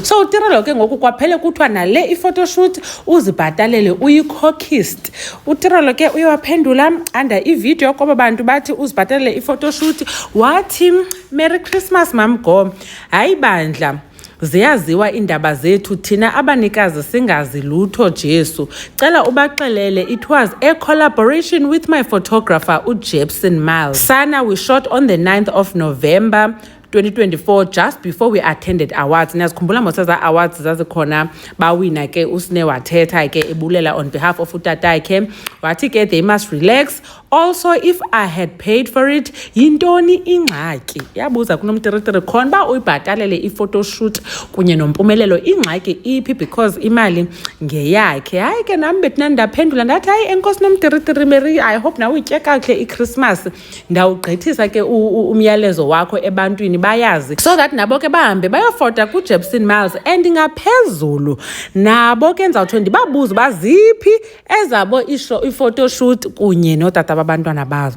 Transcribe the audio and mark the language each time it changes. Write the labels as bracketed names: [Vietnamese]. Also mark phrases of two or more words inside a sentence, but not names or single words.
[Xhosa] So uTirelo ke ngoku kwaphele kuthiwa nale photoshoot uzibhatalele uyikhokist. uTirelo ke uyawaphendula under ivideo kwaba bantu bathi uzibhatalele photoshoot, wathi [English] Merry Christmas [Xhosa] Mamgo. Hayi bandla, ziyaziwa indaba zethu thina abanikazi singazi lutho Jesu. Cela ubaxelele [English] it was a collaboration with my photographer uJepson Miles. Sana we shot on the 9th of November 2024 just before we attended awards. [Xhosa] Niyazikhumbula mosaza awards zazikhona bawina ke usine wathetha ke ebulela [English] on behalf of [Xhosa] utatakhe wathi ke [English] they must relax. Also if I had paid for it [Xhosa] yintoni ingxaki. Yabuza kunomtiritiri khona ba uyibhatalele photoshoot kunye noMpumelelo ingxaki iphi because imali ngeyakhe. Hayi ke nami bethi ndaphendula ndathi hayi enkosi nomtiritiri Mary, [English] I hope [Xhosa] nawe utye kakuhle iChristmas. Ndawugqithisa ke umyalezo wakho ebantwini bayazi [English] so that [Xhosa] nabo ke bahambe bayofota kuJepson Miles and ngaphezulu nabo ke ndizawuthi ndibabuza baziphi ezabo photoshoot kunye notata babantwana bazo.